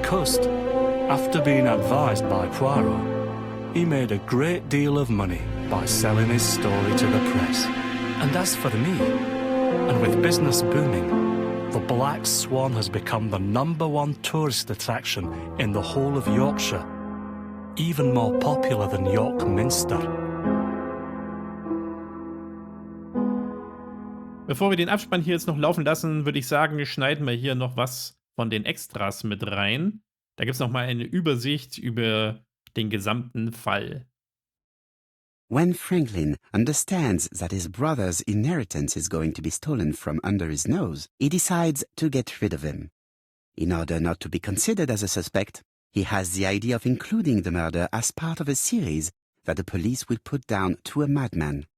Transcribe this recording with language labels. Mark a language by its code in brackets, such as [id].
[en] Cust, after being advised by Poirot, he made a great deal of money by selling his story to the press. And as for me, and with business booming, the Black Swan has become the #1 tourist attraction in the whole of Yorkshire, even more popular than York Minster. [de] Bevor wir den Abspann hier jetzt noch laufen lassen, würde ich sagen, schneiden wir hier noch was von den Extras mit rein. Da gibt es nochmal eine Übersicht über den gesamten Fall. [en] When Franklin understands that his brother's inheritance is going to be stolen from under his nose, he decides to get rid of him. In order not to be considered as a suspect, he has the idea of including the murder as part of a series that the police will put down to a madman.